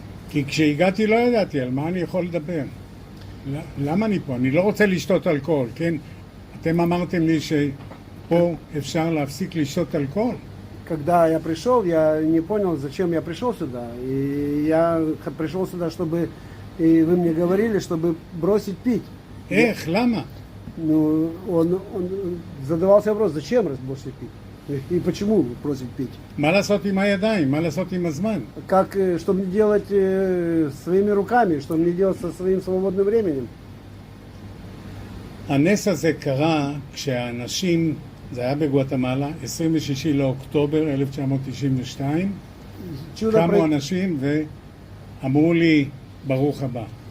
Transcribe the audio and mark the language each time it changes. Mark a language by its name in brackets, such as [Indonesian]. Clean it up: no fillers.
[Hebrew] כי כשהגעתי לא ידעתי על מה אני יכול לדבר. למה אני פה? אני לא רוצה לשתות אלכוהול, כן? אתם אמרתם לי שפה אפשר להפסיק לשתות אלכוהול. [Russian] Когда я пришел, я не понял, зачем я пришел сюда. И я пришел сюда, чтобы... И вы мне говорили, чтобы бросить пить. [Hebrew] איך? למה? [Russian] Ну, он задавался вопрос, зачем бросить пить? И почему бросить пить? [Hebrew] מה לעשות עם הידיים? מה לעשות עם הזמן? [Russian] Как, что мне делать своими руками, что мне делать со своим свободным временем? [Hebrew] הנס הזה קרה כשהאנשים, זה היה בגואטמלה, 26 לאוקטובר 1992, קמו אנשים ואמרו לי, ברוך הבא.